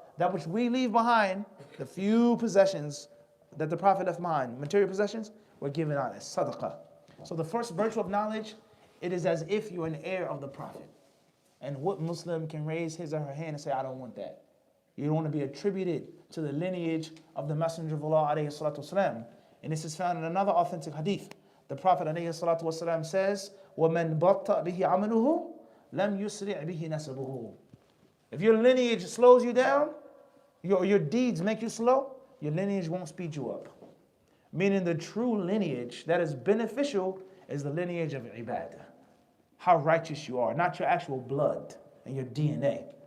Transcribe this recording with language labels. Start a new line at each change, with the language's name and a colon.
English: That which we leave behind, the few possessions that the Prophet left behind, material possessions, were given out as sadaqah. So the first virtue of knowledge, it is as if you're an heir of the Prophet. And what Muslim can raise his or her hand and say, I don't want that. You don't want to be attributed to the lineage of the Messenger of Allah alayhi salatu wasalam. And this is found in another authentic hadith. The Prophet ﷺ says,
Arabic: وَمَنْ بَطَّأْ بِهِ عَمَلُهُ لَمْ يُسْرِعْ بِهِ نَسَبُهُ.
English: If your lineage slows you down, your deeds make you slow, your lineage won't speed you up. Meaning the true lineage that is beneficial is the lineage of ibadah. How righteous you are, not your actual blood and your DNA.